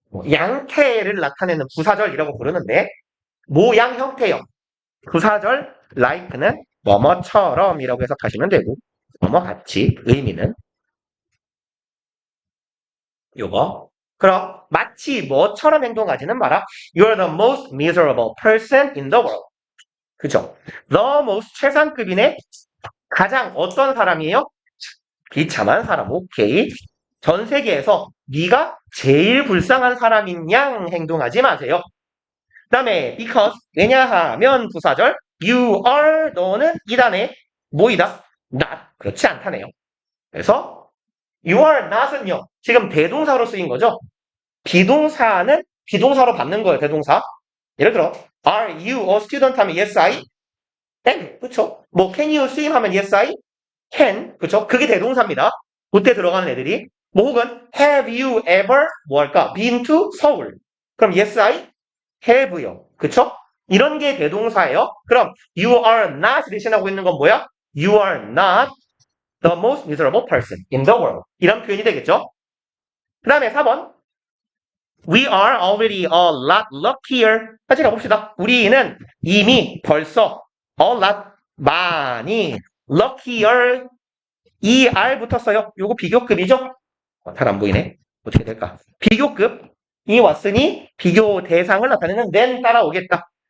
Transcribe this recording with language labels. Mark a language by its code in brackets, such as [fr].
[ko] 양태를 나타내는 부사절이라고 부르는데 모양 형태요. 부사절 like는 뭐뭐처럼이라고 해석하시면 되고 뭐뭐 같이 의미는 요거. 그럼 마치 뭐처럼 행동하지는 마라. [en] You're the most miserable person in the world. [ko] 그죠? [en] The most [ko] 최상급인의 가장 어떤 사람이에요? 비참한 사람. 오케이. 전 세계에서 네가 제일 불쌍한 사람인 양 행동하지 마세요. 그 다음에 because 왜냐하면 부사절 [en] you are [ko] 너는 이단에 뭐이다? not 그렇지 않다네요. 그래서 [en] you are not은요. [ko] 지금 대동사로 쓰인 거죠. 비동사는 비동사로 받는 거예요. 대동사. 예를 들어 [en] are you a student [ko] 하면 [en] yes I am. [ko] 그쵸? [en] 뭐 can you swim [ko] 하면 [en] yes I can. [ko] 그쵸? 그게 대동사입니다. 그때 들어가는 애들이 뭐 혹은 [en] have you ever [ko] 뭐 할까? [en] been to 서울. [ko] 그럼 [en] yes I have요. [ko] 그쵸? 이런 게 대동사예요. 그럼 [en] you are not [ko] 대신하고 있는 건 뭐야? [en] You are not the most miserable person in the world. [ko] 이런 표현이 되겠죠? 그 다음에 4번. [en] We are already a lot luckier. [ko] 같이 가봅시다. 우리는 이미 벌써 [en] a lot [ko] 많이 luckier 이 R 붙었어요. 요거 비교급이죠? 잘 안 보이네. 어떻게 될까? 비교급이 왔으니 비교 대상을 나타내는 then 따라오겠다.